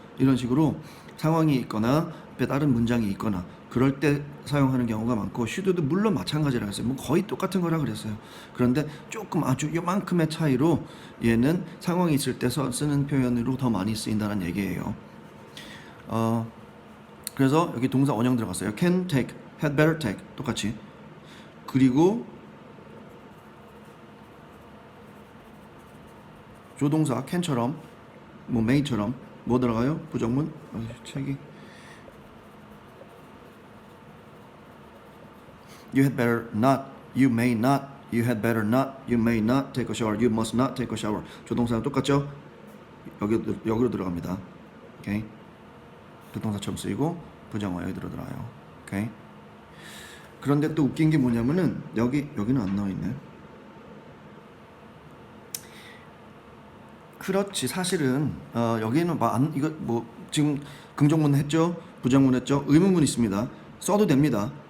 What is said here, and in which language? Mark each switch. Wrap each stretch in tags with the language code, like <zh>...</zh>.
<ko>이런 식으로 상황이 있거나 앞에 다른 문장이 있거나 그럴 때 사용하는 경우가 많고 should도 물론 마찬가지라 했어요. 뭐 거의 똑같은 거라 그랬어요. 그런데 조금 아주 요만큼의 차이로 얘는 상황이 있을 때 쓰는 표현으로 더 많이 쓰인다는 얘기예요. 그래서 여기 동사 원형 들어갔어요.</ko> <en>can take, had better take</en> <ko>똑같이. 그리고 조동사 can처럼 뭐 may처럼 뭐 들어가요? 부정문? 책이</ko> <en>You had better not, you may not, you had better not, you may not take a shower, you must not take a shower.</en> <ko>조동사는 똑같죠? 여기로 들어갑니다. 오케이? 부동사처럼 쓰이고 부정어 여기 들어가요. 오케이? 그런데 또 웃긴 게 뭐냐면은 여기는 안 나와 있네. 그렇지 사실은 여기는 이거 뭐 지금 긍정문 했죠, 부정문 했죠, 의문문 있습니다. 써도 됩니다.</ko>